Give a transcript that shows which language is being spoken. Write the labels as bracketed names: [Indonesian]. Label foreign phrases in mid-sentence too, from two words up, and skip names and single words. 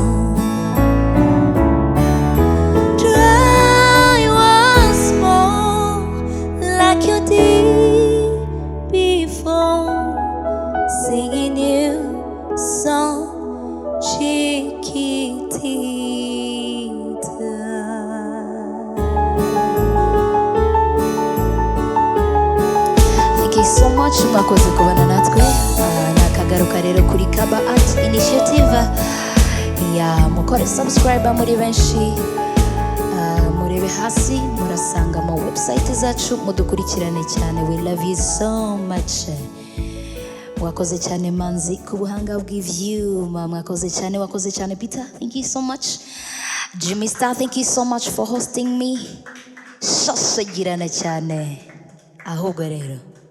[English] Try once more, like you did before. Sing a new song, Chiquitita. Thank you so much [Kinyarwanda] mwakoze kubana natwe. Nakagaruka rero kuri Kaba Art Initiative. Ya mukore subscribe muri benshi. Murebe hasi murasanga mu website zacu, mudukurikirane cyane. [English] We love you so much. [Kinyarwanda] Mwakoze cyane Manzi ku buhanga bw'ivyuma. Mwakoze cyane, wakoze cyane Peter. [English] Thank you so much. Jimmy Star, thank you so much for hosting me. [Kinyarwanda] Shashagirana cyane. Ahubwo rero